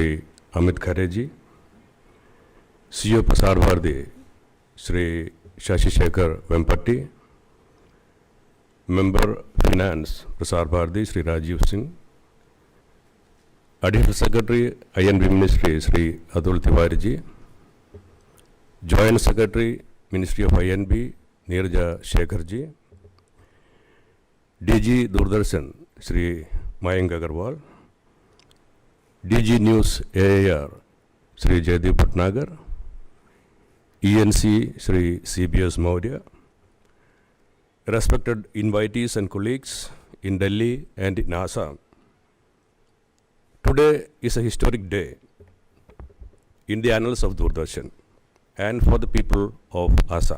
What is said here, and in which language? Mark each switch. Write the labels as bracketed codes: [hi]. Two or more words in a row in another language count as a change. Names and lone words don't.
[en] Amit Khare ji, CEO Prasar Bharati Shri Shashi Shekhar Vempati, Member Finance Prasar Bharati Shri Rajiv Singh, Additional Secretary INB Ministry Shri Atul Tiwari ji, Joint Secretary Ministry of INB Neerja Shekhar ji, DG Doordarshan Shri Mayank Agarwal, DG News AIR, Sri Jaydeep Bhatnagar, ENC, Sri CBS Maurya, respected invitees and colleagues in Delhi and in Assam. Today is a historic day in the annals of Doordarshan and for the people of Assam.